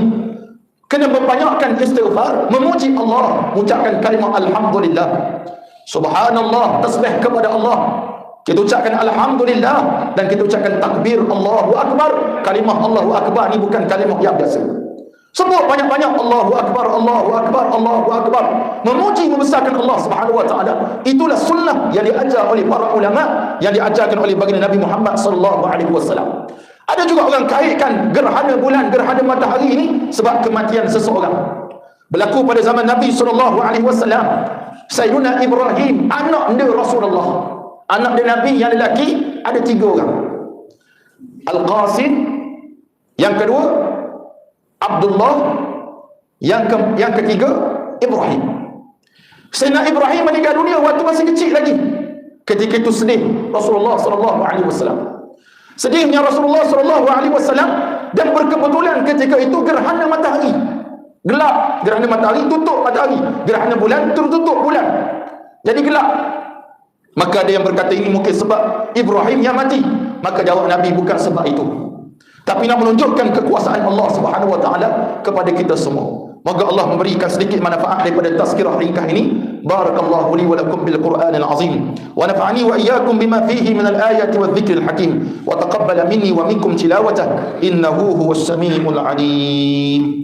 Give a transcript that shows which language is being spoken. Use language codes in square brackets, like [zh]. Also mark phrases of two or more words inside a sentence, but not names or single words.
[ms] Kena membanyakkan istighfar, memuji Allah, mengucapkan kalimah alhamdulillah, subhanallah, tasbih kepada Allah. Kita ucapkan alhamdulillah dan kita ucapkan takbir [ar] الله أكبر. [ms] Kalimah [ar] الله أكبر [ms] ni bukan kalimah yang biasa. Sebut banyak-banyak [ar] الله أكبر الله أكبر الله أكبر. [ms] Memuji, membesarkan Allah [ar] سبحانه وتعالى. [ms] Itulah sunnah yang diajar oleh para ulama, yang diajarkan oleh baginda Nabi Muhammad [ar] صلى الله عليه وسلم. [ms] Ada juga orang kaitkan gerhana bulan, gerhana matahari ini sebab kematian seseorang. Berlaku pada zaman Nabi [ar] صلى الله عليه وسلم. [ms] Sayyidina Ibrahim, anak dia Rasulullah, anak dia Nabi yang lelaki ada 3 orang. Al-Qasim, yang kedua Abdullah, yang ketiga Ibrahim. Sayyidina Ibrahim meninggal dunia waktu masih kecil lagi. Ketika itu sedih Rasulullah [ar] صلى الله عليه وسلم. [ms] Sedihnya Rasulullah [ar] صلى الله عليه وسلم, [ms] dan berkebetulan ketika itu gerhana matahari. Gelap, gerhana matahari tutup matahari, gerhana bulan tertutup bulan. Jadi gelap. Maka ada yang berkata ini mungkin sebab Ibrahim yang mati. Maka jawab Nabi, bukan sebab itu, tapi nak menunjukkan kekuasaan Allah [ar] سبحانه وتعالى [ms] kepada kita semua. Moga Allah memberikan sedikit manfaat daripada tazkirah ringkas ini. [ar] بارك الله لي ولكم بالقرآن العظيم ونفعني وإياكم بما فيه من الآيات والذكر الحكيم وتقبل مني ومنكم تلاوته إنه هو السميع العليم.